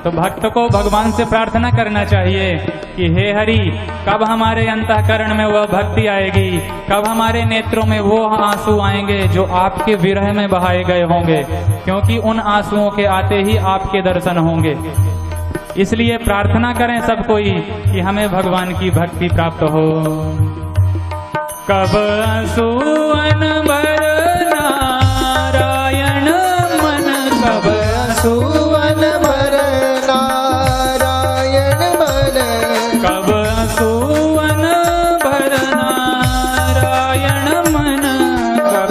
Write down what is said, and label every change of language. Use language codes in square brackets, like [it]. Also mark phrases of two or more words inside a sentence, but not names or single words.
[hi] तो भक्त को भगवान से प्रार्थना करना चाहिए कि हे हरि, कब हमारे अंतःकरण में वह भक्ति आएगी, कब हमारे नेत्रों में वो आंसू आएंगे जो आपके विरह में बहाए गए होंगे, क्योंकि उन आंसुओं के आते ही आपके दर्शन होंगे। इसलिए प्रार्थना करें सब कोई कि हमें भगवान की भक्ति प्राप्त हो। कब सुवन भर नारायण मन, कब सुवन भर नारायण मन, कब सुवन भर नारायण मन, कब